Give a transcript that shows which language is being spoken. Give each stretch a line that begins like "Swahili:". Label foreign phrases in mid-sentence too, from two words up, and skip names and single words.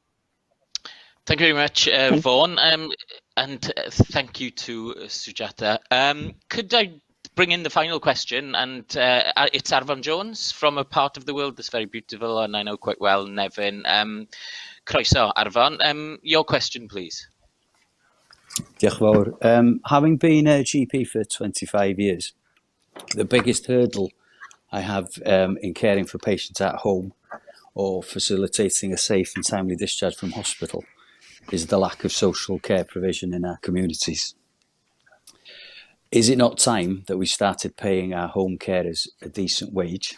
English: Thank you very much, Vaughan, and thank you to Sujata. Could I bring in the final question? And it's Arfon Jones from a part of the world that's very beautiful, and I know quite well, Nevin.
Welsh: Croeso, Arfon.
English: Your question, please.
Welsh: Diolch fawr.
English: Having been a GP for 25 years, the biggest hurdle I have in caring for patients at home or facilitating a safe and timely discharge from hospital is the lack of social care provision in our communities. Is it not time that we started paying our home carers a decent wage?